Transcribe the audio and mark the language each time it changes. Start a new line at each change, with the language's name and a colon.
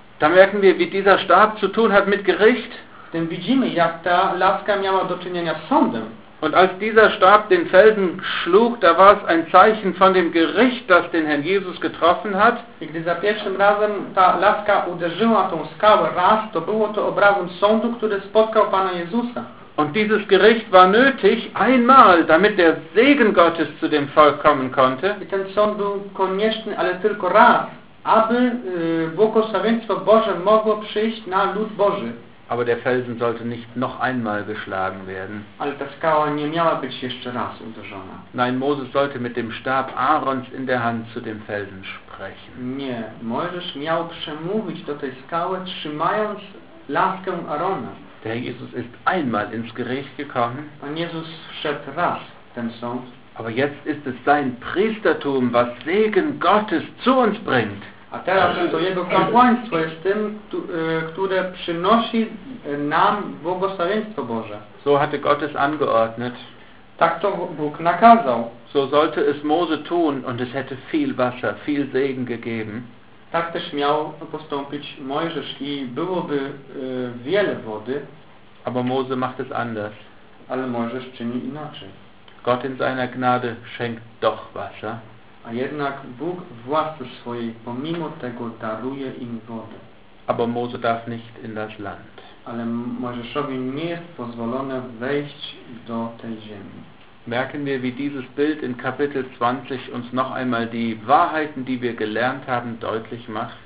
German: Da merken wir, wie dieser Stab zu tun hat mit Gericht.
Polish: Tym widzimy, jak ta laska miała do czynienia z sądem.
German: Und als dieser Stab den Felsen schlug, da war es ein Zeichen von dem Gericht, das den Herrn Jesus getroffen hat.
Polish: I gdy za pierwszym razem ta laska uderzyła tą skałę raz, to było to obrazem sądu, który spotkał Pana Jezusa.
German: Und dieses Gericht war nötig einmal, damit der Segen Gottes zu dem Volk kommen konnte.
Polish: I ten sąd był konieczny, ale tylko raz, aby błogosławieństwo Boże mogło przyjść na lud Boży.
German: Aber der Felsen sollte nicht noch einmal geschlagen werden.
Polish: Ale ta skała nie miała być jeszcze raz uderzona.
German: Nein, Moses sollte mit dem Stab Aarons in der Hand zu dem Felsen sprechen.
Polish: Nie, Mojżesz miał przemówić do tej skały, trzymając laskę Arona.
German: Der Herr Jesus ist einmal ins Gericht gekommen.
Polish: Pan Jezus wszedł raz ten sąd.
German: Aber jetzt ist es sein Priestertum, was Segen Gottes zu uns bringt.
Polish: A teraz to jego kapłaństwo jest tym, które przynosi nam błogosławieństwo Boże.
German: So hatte Gott es angeordnet.
Polish: Tak to Bóg nakazał.
German: So sollte es Mose tun und es hätte viel Wasser, viel Segen gegeben.
Polish: Tak też miał postąpić Mojżesz i byłoby wiele wody.
German: Aber Mose macht es anders.
Polish: Ale Mojżesz czyni inaczej.
German: Gott in seiner Gnade schenkt doch Wasser.
Polish: A jednak Bóg w łasce swojej pomimo tego daruje im wodę.
German: Aber Mose darf nicht in das Land.
Polish: Ale Mojżeszowi nie jest pozwolone wejść do tej ziemi.
German: Merken wir, wie dieses Bild in Kapitel 20 uns noch einmal die Wahrheiten, die wir gelernt haben, deutlich macht.